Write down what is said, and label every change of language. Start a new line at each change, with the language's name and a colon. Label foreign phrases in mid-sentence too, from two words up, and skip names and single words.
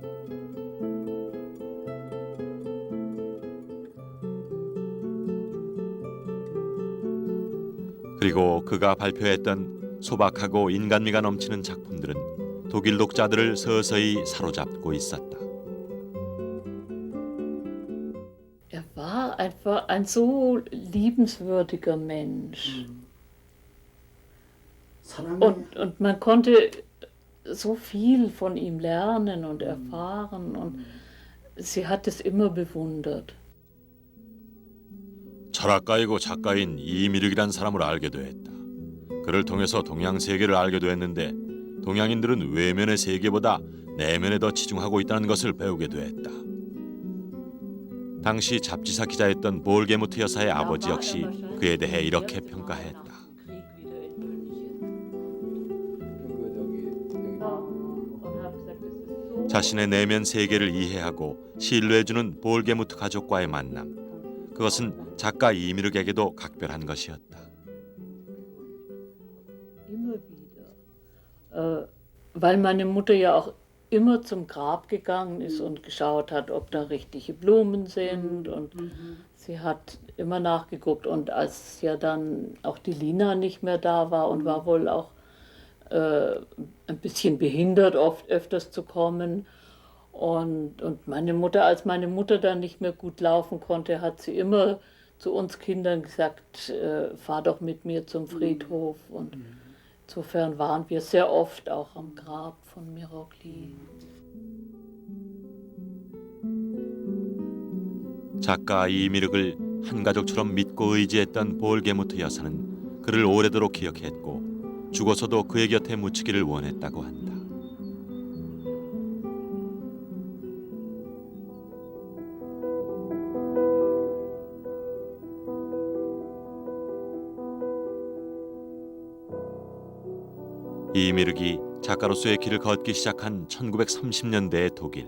Korean: 그리고 그가 발표했던 소박하고 인간미가 넘치는 작품들은 독일 독자들을 서서히 사로잡고 있었다.
German: Er war einfach ein so liebenswürdiger Mensch. Und man konnte so viel von ihm lernen und erfahren. Und sie hat es immer bewundert.
Korean: 철학가이고 작가인 이미륵이란 사람을 알게 되었다. 그를 통해서 동양 세계를 알게 되었는데 동양인들은 외면의 세계보다 내면에 더 치중하고 있다는 것을 배우게 되었다. 당시 잡지사 기자였던 볼게무트 여사의 아버지 역시 그에 대해 이렇게 평가했다. 자신의 내면 세계를 이해하고 신뢰해주는 볼게무트 가족과의 만남. 그것은 작가 이미륵에게도 각별한 것이었다.
German: Immer wieder. Weil meine Mutter ja auch immer zum Grab gegangen ist und geschaut hat, ob da richtige Blumen sind. Und sie hat immer nachgeguckt. Und als ja dann auch die Lina nicht mehr da war und war wohl auch ein bisschen behindert, oft öfters zu kommen. Und meine Mutter, als meine Mutter dann nicht mehr gut laufen konnte, hat sie immer zu uns Kindern gesagt, fahr doch mit mir zum Friedhof. Und insofern waren wir sehr oft auch am Grab von Mirogli.
Korean: 작가 이미륵을 한 가족처럼 믿고 의지했던 볼게무트 여사는 그를 오래도록 기억했고 죽어서도 그의 곁에 묻히기를 원했다고 한다. 이미륵이 작가로서의 길을 걷기 시작한 1930년대의 독일.